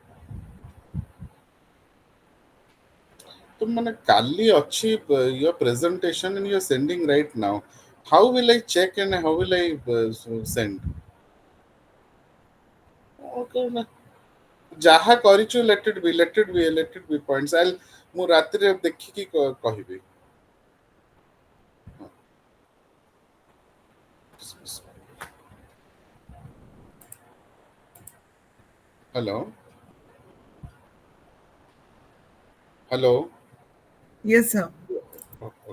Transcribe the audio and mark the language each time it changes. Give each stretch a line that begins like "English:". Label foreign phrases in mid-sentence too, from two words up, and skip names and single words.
Odia: ତ ମାନେ କାଲି ଅଛି
English: your presentation and you're sending right now. How will I check and how will I send?
Odia: କହୁନା ଯାହା କରିଛୁ
English: let it be points I'll
Odia: ମୁଁ ରାତିରେ ଦେଖିକି କହିବି
English: hello hello Yes, sir. okay.